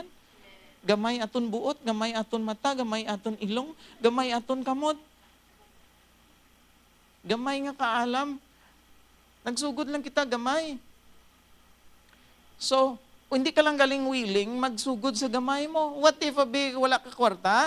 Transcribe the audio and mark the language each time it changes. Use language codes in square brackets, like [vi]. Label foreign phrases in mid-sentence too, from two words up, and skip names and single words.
[hil] Gamay aton buot, gamay aton mata, gamay aton ilong, gamay aton kamot. Gamay nga kaalam. Nagsugod lang kita gamay. So, kung hindi ka lang galing willing, magsugod sa gamay mo. [en] What if [hil] wala ka kwarta?